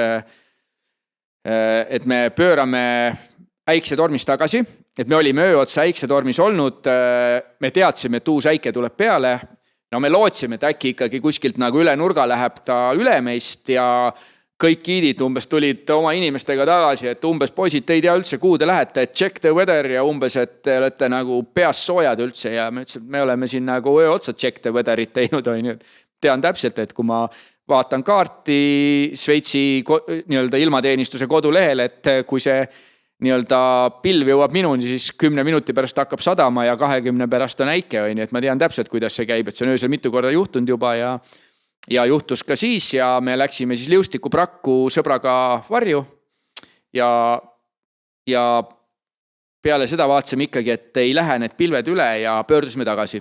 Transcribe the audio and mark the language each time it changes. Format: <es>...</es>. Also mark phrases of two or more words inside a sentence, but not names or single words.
<et>et me pöörame äiksetormis tagasi, et me olime öö otsa äiksetormis olnud, me teadsime, et uus äike tuleb peale, me lootsime, et äkki ikkagi kuskilt nagu üle nurga läheb ta üle meist ja kõik giidid umbes tulid oma inimestega tagasi, et umbes poisid, te ei tea üldse, kuhu te lähete, et</et> <en>check the weather</en> <et>ja umbes, et te olete nagu peas soojad üldse ja me ütlesin, et me oleme siin nagu öö otsa</et> <en>check the weatherit</en> <et>teinud, tean täpselt, et kui ma vaatan kaarti Šveitsi nii-öelda ilmateenistuse kodulehel, et kui see nii-öelda pilv jõuab minuni, siis 10 minuti pärast hakkab sadama ja 20 pärast on äike, et ma tean täpselt, kuidas see käib, et see on öösel mitu korda juhtunud juba ja juhtus ka siis ja me läksime siis liustikuprakku sõbraga varju ja peale seda vaatasime ikkagi, et ei lähe need pilved üle ja pöördusime tagasi.</et>